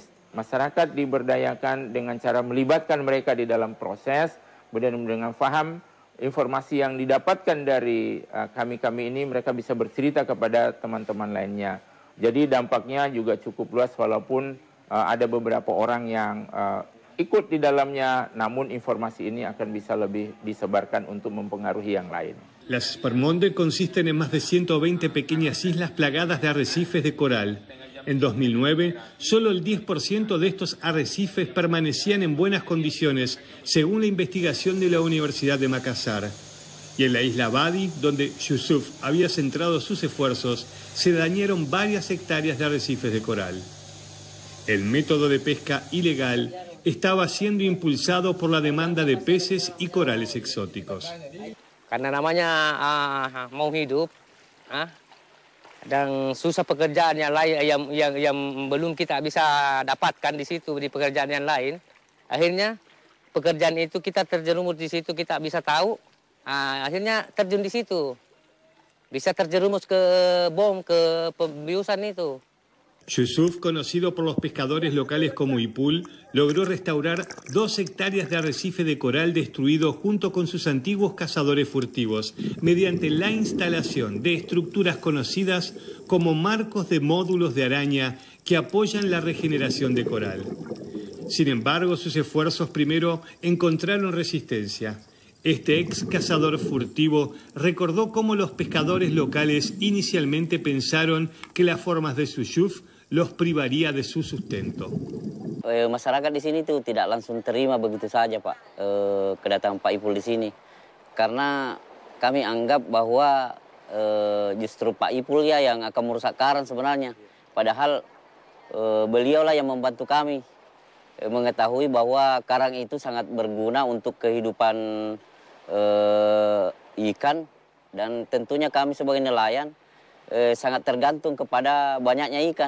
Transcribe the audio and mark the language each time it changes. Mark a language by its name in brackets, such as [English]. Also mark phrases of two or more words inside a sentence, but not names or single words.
[Indonesian] Masyarakat diberdayakan dengan cara melibatkan mereka di dalam proses, kemudian dengan paham informasi yang didapatkan dari kami-kami ini, mereka bisa bercerita kepada teman-teman lainnya. Jadi dampaknya juga cukup luas walaupun ada beberapa orang yang ikut di dalamnya, namun informasi ini akan bisa lebih disebarkan untuk mempengaruhi yang lain. [Spanish] Las Spermonde consisten en más de 120 pequeñas islas plagadas de arrecifes de coral. En 2009, solo el 10% de estos arrecifes permanecían en buenas condiciones, según la investigación de la Universidad de Makassar. Y en la isla Badi, donde Yusuf había centrado sus esfuerzos, se dañaron varias hectáreas de arrecifes de coral. El método de pesca ilegal estaba siendo impulsado por la demanda de peces y corales exóticos. [Indonesian] Karena namanya mau hidup, dan susah pekerjaan yang lain yang belum kita bisa dapatkan di situ di pekerjaan yang lain. Akhirnya pekerjaan itu kita terjerumus di situ, kita bisa tahu. Akhirnya terjun di situ, bisa terjerumus ke bom, ke pembiusan itu. [Spanish] Yusuf, conocido por los pescadores locales como Ipul, logró restaurar 2 hectáreas de arrecife de coral destruido junto con sus antiguos cazadores furtivos, mediante la instalación de estructuras conocidas como marcos de módulos de araña que apoyan la regeneración de coral. Sin embargo, sus esfuerzos primero encontraron resistencia. Este ex cazador furtivo recordó cómo los pescadores locales inicialmente pensaron que las formas de Yusuf los privaría de su sustento. [Indonesian] Masyarakat di sini tuh tidak langsung terima begitu saja, Pak, kedatangan Pak Ipul di sini. Karena kami anggap bahwa justru Pak Ipul ya yang akan merusak karang sebenarnya. Padahal beliaulah yang membantu kami mengetahui bahwa karang itu sangat berguna untuk kehidupan ikan, dan tentunya kami sebagai nelayan sangat tergantung kepada banyaknya ikan.